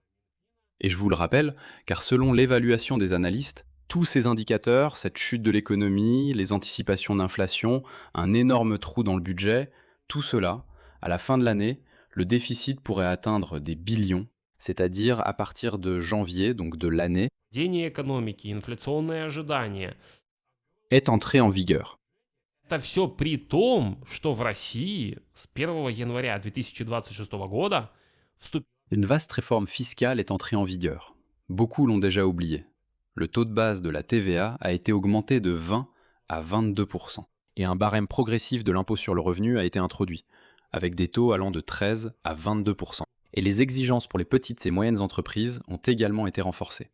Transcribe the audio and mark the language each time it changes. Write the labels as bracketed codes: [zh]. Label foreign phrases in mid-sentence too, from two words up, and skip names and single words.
[fr] Et je vous le rappelle, car selon l'évaluation des analystes, tous ces indicateurs, cette chute de l'économie, les anticipations d'inflation, un énorme trou dans le budget, tout cela, à la fin de l'année, le déficit pourrait atteindre des billions, c'est-à-dire à partir de janvier, donc de l'année, [ru] Падение экономики, инфляционные ожидания. [fr] est entré en vigueur. [ru] Это все при том, что в России с 1 января 2026 года вступил [fr] Une vaste réforme fiscale est entrée en vigueur. Beaucoup l'ont déjà oublié. Le taux de base de la TVA a été augmenté de 20 à 22%. Et un barème progressif de l'impôt sur le revenu a été introduit, avec des taux allant de 13 à 22%. Et les exigences pour les petites et moyennes entreprises ont également été renforcées.